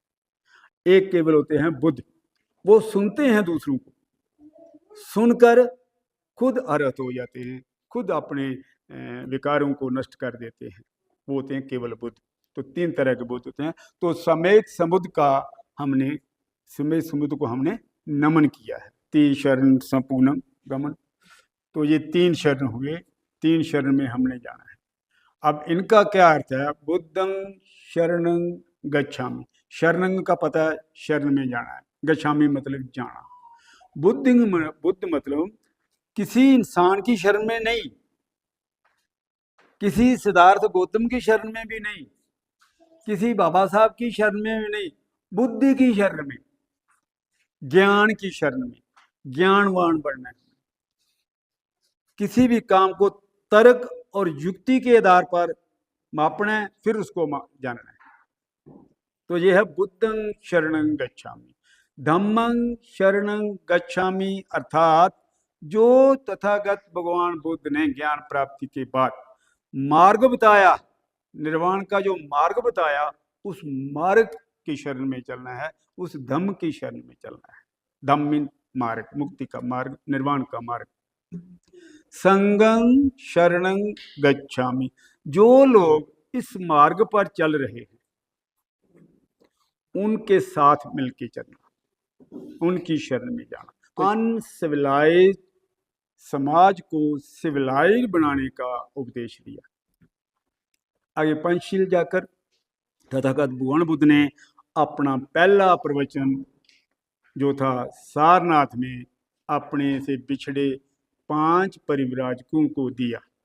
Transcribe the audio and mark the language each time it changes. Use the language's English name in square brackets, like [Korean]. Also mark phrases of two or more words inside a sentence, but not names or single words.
[Hindi] एक केवल होते हैं बुद्ध, वो सुनते हैं दूसरों को, सुनकर खुद अरहत हो जाते हैं, खुद अपने विकारों को नष्ट कर देते हैं, वो होते हैं केवल बुद्ध। तो 3 तरह के बुद्ध होते हैं। तो सामयिक संबुद्ध का हमने, सामयिक संबुद्ध को हमने नमन किया है। 3 शरण संपूर्णम गमन, तो ये 3 शरण हुए, 3 शरण में हमने जाना है। अब इनका क्या अर्थ है? [Pali] बुद्धं शरणं गच्छामि, [Hindi] शरणं का पता है, शरण में जाना है, गच्छामि मतलब जाना। बुद्ध मतलब किसी इंसान की शरण में नहीं, किसी सिद्धार्थ गौतम की शरण में भी नहीं, किसी बाबा साहब की शरण में भी नहीं, बुद्धि की शरण में, ज्ञान की शरण में, ज्ञानवान बनना है। किसी भी काम को तर्क और युक्ति के आधार पर मापना है, फिर उसको जानना है। तो यह है [Pali] बुद्धं शरणं गच्छामि। धम्मं शरणं गच्छामि [Hindi] अर्थात जो तथागत भगवान बुद्ध ने ज्ञान प्राप्ति के बाद मार्ग बताया, निर्वाण का जो मार्ग बताया, उस मार्ग की शरण में चलना है, उस धम्म की शरण में चलना है। धम्म मीन मार्ग, मुक्ति का मार्ग, निर्वाण का मार्ग। [Pali] संगं शरणं गच्छामि, [Hindi] जो लोग इस मार्ग पर चल रहे हैं उनके साथ मिलके चलना, उनकी शरण में जाना। अनसिविलाइज समाज को सिविलाइज बनाने का उपदेश दिया। आगे पंचशील जाकर तथागत भगवान बुद्ध ने अपना पहला प्रवचन जो था सारनाथ में अपने से बिछड़े 5 परिव्राजकों को दिया।